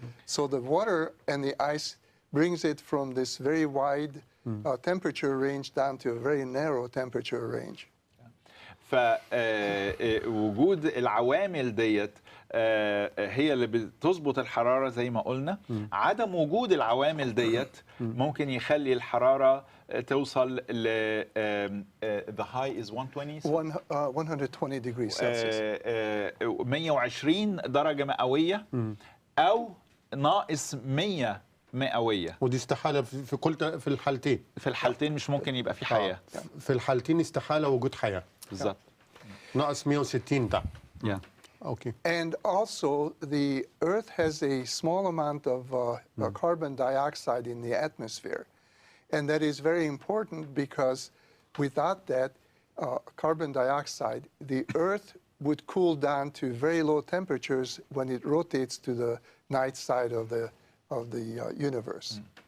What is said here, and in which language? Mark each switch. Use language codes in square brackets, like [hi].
[en] So the water and the ice brings it from this very wide temperature range down to a very narrow temperature range. [ar] فوجود العوامل ديت هي اللي بتظبط الحرارة زي ما قلنا. عدم وجود العوامل ديت ممكن يخلي الحرارة توصل ل the high is [en] 120 degrees Celsius. [ar] 120 درجة مئوية أو ناقص 100 مئوية. ودي استحالة في الحالتين. في الحالتين مش ممكن يبقى في حياة. في الحالتين استحالة وجود حياة. بالظبط. ناقص 160 ده. [en] Okay. And also, the Earth has a small amount of carbon dioxide in the atmosphere. And that is very important because without that carbon dioxide, the Earth would cool down to very low temperatures when it rotates to the night side of the universe.